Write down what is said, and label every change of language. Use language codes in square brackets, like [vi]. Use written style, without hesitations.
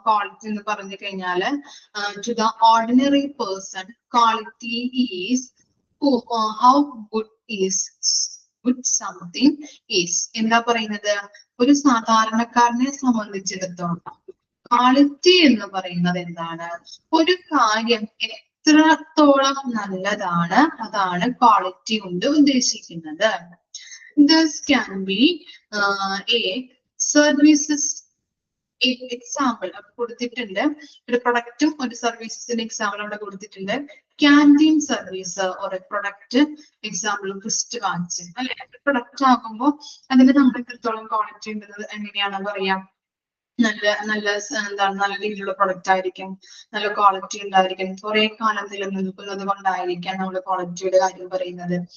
[ml] Quality എന്ന് പറഞ്ഞു കഴിഞ്ഞാല് [en] To the ordinary person quality is how good is good something is. [ml] എന്താ പറയുന്നത്? ഒരു സാധാരണക്കാരനെ സംബന്ധിച്ചിടത്തോളം ക്വാളിറ്റി എന്ന് പറയുന്നത് എന്താണ്? ഒരു കാര്യം എത്രത്തോളം നല്ലതാണ്, അതാണ് ക്വാളിറ്റി കൊണ്ട് ഉദ്ദേശിക്കുന്നത്. [en] This can be a services [ml] example കൊടുത്തിട്ടുണ്ട്. ഒരു പ്രൊഡക്റ്റും ഒരു സർവീസസിന്റെ എക്സാമ്പിൾ അവിടെ കൊടുത്തിട്ടുണ്ട്. ക്യാൻറ്റീൻ സർവീസ് ഒരു പ്രൊഡക്റ്റ് എക്സാമ്പിൾ റിസ്റ്റ് വാച്ച് അല്ലെ? പ്രൊഡക്റ്റ് ആകുമ്പോൾ അതിന് നമ്മൾ എത്രത്തോളം ക്വാളിറ്റി ഉണ്ടെന്നത് എങ്ങനെയാണ് പറയാം? നല്ല എന്താണ്, നല്ല രീതിയിലുള്ള പ്രൊഡക്റ്റ് ആയിരിക്കും, നല്ല ക്വാളിറ്റി ഉണ്ടായിരിക്കും, കുറെ കാലം നിലനിൽക്കുന്നത് കൊണ്ടായിരിക്കാം നമ്മൾ ക്വാളിറ്റിയുടെ കാര്യം പറയുന്നത്.